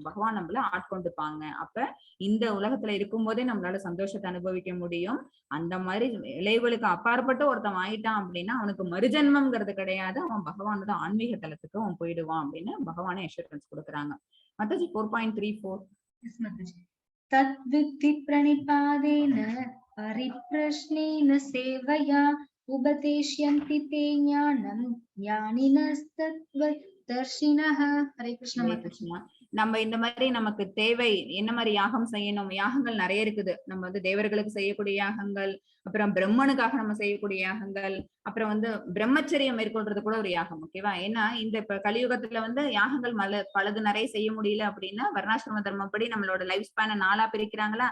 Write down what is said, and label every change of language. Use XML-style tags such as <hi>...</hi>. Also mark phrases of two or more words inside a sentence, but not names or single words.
<ta>பகவான் நம்மள ஆட்கொண்டுப்பாங்க. அப்ப இந்த உலகத்துல இருக்கும் போதே நம்மளால சந்தோஷத்தை அனுபவிக்க முடியும். அந்த மாதிரி விளைவுகளுக்கு அப்பாற்பட்டு ஒருத்தன் ஆயிட்டான் அப்படின்னா அவனுக்கு மறுஜென்மம்ங்கிறது கிடையாது. அவன் பகவானோட ஆன்மீக தலத்துக்கு அவன் போயிடுவான் அப்படின்னு பகவானே அஷூரன்ஸ் கொடுக்குறாங்க. மத்தஜி 4.34.</ta> <sa>तद्विद्धि प्रणिपादेन परिप्रश्नेन सेवया उपदेश्यन्ति ते ज्ञानं ज्ञानिनस्तत्त्वदर्शिनः.</sa> <hi>हरे कृष्ण माताजी.</hi> <ta>நம்ம இந்த மாதிரி நமக்கு தேவை என்ன மாதிரி யாகம் செய்யணும்? யாகங்கள் நிறைய இருக்குது. நம்ம வந்து தேவர்களுக்கு செய்யக்கூடிய யாகங்கள், அப்புறம் பிரம்மனுக்காக நம்ம செய்யக்கூடிய யாகங்கள், அப்புறம் வந்து பிரம்மச்சரியம் மேற்கொள்றது கூட ஒரு யாகம். ஓகேவா? ஏன்னா இந்த இப்ப கலியுகத்துல வந்து யாகங்கள் பலது நிறைய செய்ய முடியல அப்படின்னா வர்ணாசிரம தர்மப்படி நம்மளோட</ta> <en>life span</en> <ta>4ஆ பிரிக்கிறாங்களா.</ta>